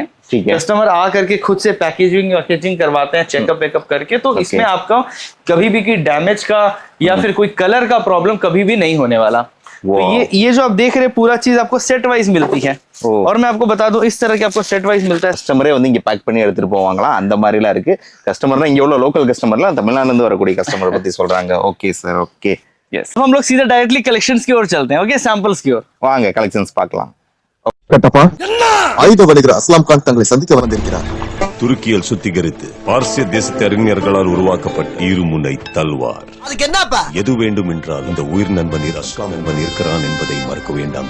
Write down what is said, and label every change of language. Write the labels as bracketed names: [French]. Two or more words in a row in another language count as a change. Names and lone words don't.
[Hindi] कस्टमर आ करके खुद से पैकेजिंग करवाते हैं, चेकअप वेकअप करके। तो इसमें आपका कभी भी कोई डैमेज का या फिर कोई कलर का प्रॉब्लम कभी भी नहीं होने वाला। तो ये जो आप देख रहे हैं पूरा चीज आपको [English] set wise [Hindi] मिलती है। और मैं आपको बता दूं, इस तरह के आपको [English] set wise [Hindi] मिलता है। [Tamil] கஸ்டமரே வந்து இங்க பேக் பண்ணி எடுத்துட்டு போவாங்களா, அந்த மாதிரிலாம் இருக்கு. கஸ்டமர்னா இங்க உள்ள லோக்கல் கஸ்டமர்லாம் தமிழ்நாட்டுல இருந்து வரக்கூடிய கஸ்டமர் பத்தி சொல்றாங்க. [English] okay sir, okay. [Hindi] यस, हम लोग सीधा [English] directly collections [Hindi] की ओर चलते हैं। ओके, सैंपल्स की ओर [Tamil] வாங்க கலெக்ஷன்ஸ் பார்க்கலாம். கட்டப்பா, ஆயுத வணிகர் அஸ்லாம் கான் தங்களை சந்திக்க வந்திருக்கிறார். துருக்கியில் சுத்திகரித்து பார்சிய தேசத்து அறிஞர்களால் உருவாக்கப்பட்ட இருமுனை தல்வார். அதுக்கு என்னப்பா? எது வேண்டும் என்றால் இந்த உயிர் நண்பன் அஸ்லாம் நண்பன் இருக்கிறான் என்பதை மறக்க வேண்டாம்.